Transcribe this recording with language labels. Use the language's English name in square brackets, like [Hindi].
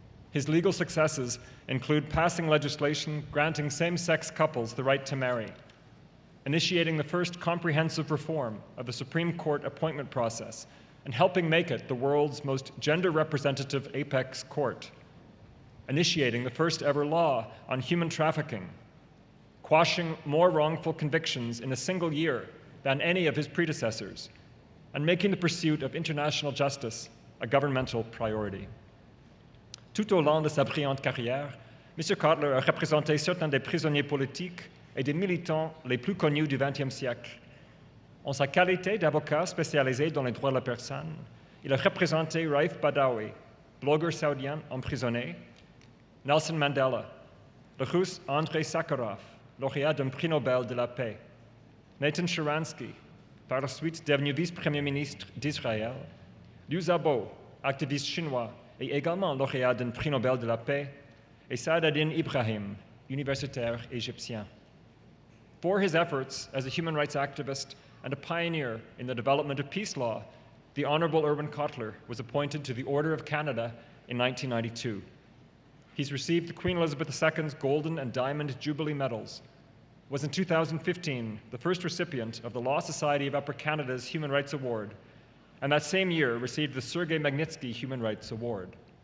[English] His legal successes include passing legislation granting same-sex couples the right to marry, initiating the first comprehensive reform of the Supreme Court appointment process, and helping make it the world's most gender-representative apex court, initiating the first ever law on human trafficking, quashing more wrongful convictions in a single year than any of his predecessors, and making the pursuit of international justice a governmental priority. [French] Tout au long de sa brillante carrière, M. Cotler a représenté certains des prisonniers politiques et des militants les plus connus du XXe siècle. En sa qualité d'avocat spécialisé dans les droits de la personne, il a représenté Raif Badawi, blogueur saoudien emprisonné, Nelson Mandela, le russe Andrei Sakharov, lauréat d'un prix Nobel de la paix, Nathan Sharansky, par la suite devenu vice-premier ministre d'Israël, Liu Xiaobo, activiste chinois et également lauréat d'un prix Nobel de la paix, et Saadadine Ibrahim, universitaire égyptien. [English] For his efforts as a human rights activist and a pioneer in the development of peace law, the Honourable Irwin Cotler was appointed to the Order of Canada in 1992. He's received the Queen Elizabeth II's Golden and Diamond Jubilee Medals, was in 2015 the first recipient of the Law Society of Upper Canada's Human Rights Award, and that same year received the Sergei Magnitsky Human Rights Award.